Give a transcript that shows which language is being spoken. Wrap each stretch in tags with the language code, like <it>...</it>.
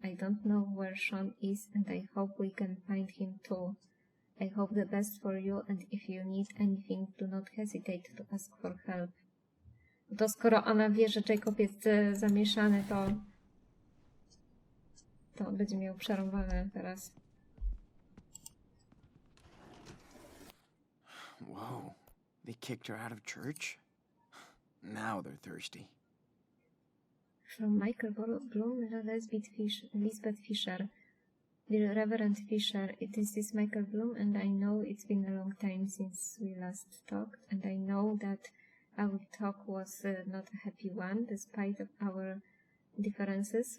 <en>I don't know where Sean is, and I hope we can find him too. I hope the best for you, and if you need anything, do not hesitate to ask for help.</en> <pl>To skoro ona wie, że Jacob jest zamieszany, to on będzie miał przerąbane teraz.</pl> <en>Whoa, they kicked her out of church? Now they're thirsty. From Michael Bloom, Lisbeth Fisher. Dear Reverend Fisher, this is Michael Bloom, and I know it's been a long time since we last talked, and I know that our talk was not a happy one, despite of our differences.</en>